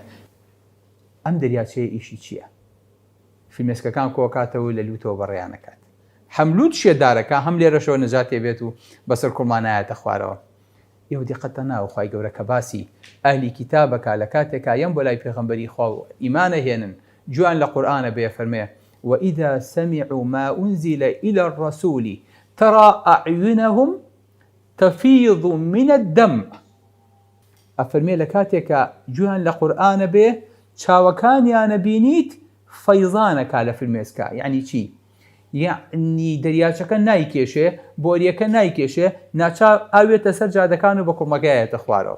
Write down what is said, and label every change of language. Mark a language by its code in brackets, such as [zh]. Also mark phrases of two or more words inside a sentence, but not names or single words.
[ckb] ئەم دەریاچەیە ئیشی چییە؟ فرمێسکەکان کۆکاتەوە لە لوتەوە بەڕێیانەکات هەم لوت شێدارەکە هەم لێرەشەوە نەجاتێ بێت و بەسەر کوڵمانایەتە خوارەوە. ئێوە دیقەتە ناو خوای گەورە کە باسی ئەهلی کیتابەکە لە کاتێکا یەم بۆ لای پێغەمبەری خوا و ئیمانە هێنن جوان لە قورئانە بێ فەرمێ [ar] وإذا سمعوا ما أنزل إلى الرسول ترى أعينهم تفيض من الدمع. [ckb] ئەفەرمێ لە کاتێکە جوان لە قورئانە بێ چاوەکانیانە بینیت فەیضانەکا لە فرمێسکە. یعنی چی؟ یعنی دەریاچەکە نایکێشێ بۆریەکە نایکێشێ ناچار ئاوێتە سەر جادەکان و بە کوڵمەکەیەتە خوارەوە.